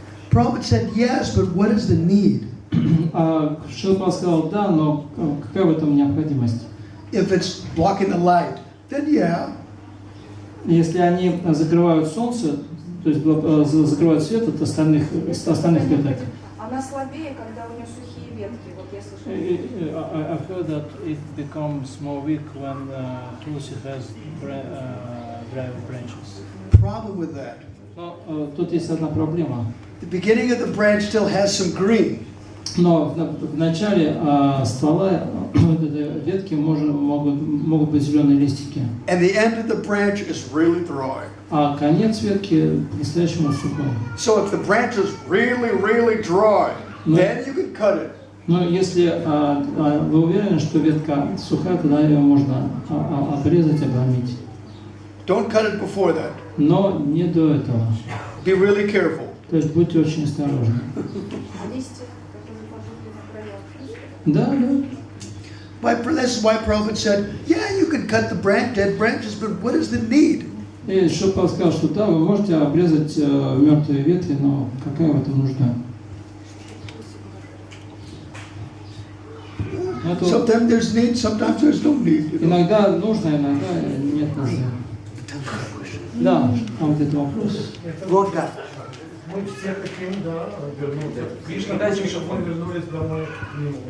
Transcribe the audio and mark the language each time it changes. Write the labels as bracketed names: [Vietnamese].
[English] Prophet said yes, but what is the need? [Russian] Шилпа сказал да, но какая в этом необходимость? [English] If it's blocking the light, then yeah. [Russian] Если они закрывают солнце, то есть закрывают свет от остальных веток. Она слабее, когда у нее сухие ветки. Вот я слышала. [English] I've heard that it becomes more weak when tulsi has dry branches. Problem with that. [Russian] Но тут есть одна проблема. [English] The beginning of the branch still has some green. [Russian] Но в начале ствола ветки могут быть зеленые листики. [English] And the end of the branch is really dry. [Russian] А конец ветки по-настоящему сухой. [English] So if the branch is really, really dry, then you can cut it. [Russian] Но если вы уверены, что ветка сухая, тогда ее можно обрезать, обломить. [English] Don't cut it before that. [Russian] Но не до этого. [English] Be really careful. [Russian] То есть будьте очень осторожны. Листья, которые пожухли на краях. Да, да. [English] This is why Prophet said, yeah, you can cut the dead branches, but what is the need? [Russian] И Шилпа сказал, что да, вы можете обрезать мертвые ветви, но какая в этом нужда? [English] Sometimes there's need, sometimes there's no need. [Russian] Иногда нужно, иногда нет нужды. Да, а вот это вопрос. Рога. Мы все хотим, да, вернуться. Кришна хочет, чтобы мы вернулись домой к нему.